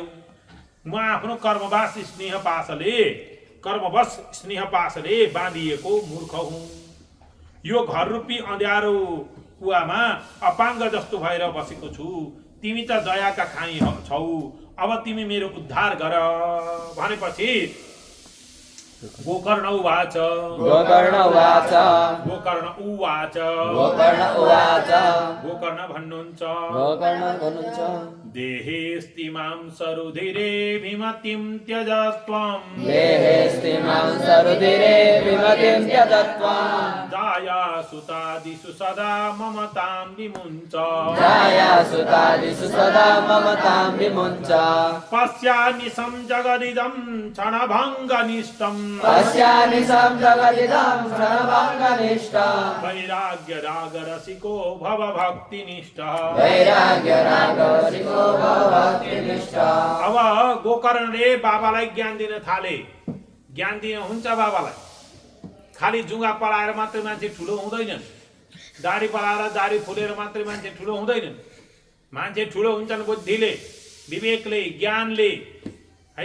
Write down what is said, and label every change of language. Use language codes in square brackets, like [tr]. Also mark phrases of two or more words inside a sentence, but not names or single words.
[ne] म आफ्नो कर्मवश स्नेह पाशले बाँधिएको मूर्ख हुँ। यो घर रूपी अँध्यारो कुवामा अपाङ्ग जस्तो भएर बसेको छु। तिमी त दयाका खानी छौ, अब तिमी मेरो उद्धार गर भनेपछि गोकर्ण उवाच गोकर्ण भन्नुहुन्छ [sa] देहेस्तिमां सरुधिरे विमतिं त्यजत्वं जाया सुतादिषु सदा ममतां विमुञ्च पश्यानिशं जगदिदं क्षणभङ्गनिष्ठम् वैराग्य राग रसिको भव भक्तिनिष्ठः। [ne] अब गोकर्णले बाबालाई ज्ञान दिन थाले। ज्ञान दिन हुन्छ बाबालाई, खाली जुङ्गा पलाएर मात्रै मान्छे ठुलो हुँदैनन्, दाढी पलाएर दाढी फुलेर मात्रै मान्छे ठुलो हुँदैनन्। मान्छे ठुलो हुन्छन् बुद्धिले, विवेकले, ज्ञानले है।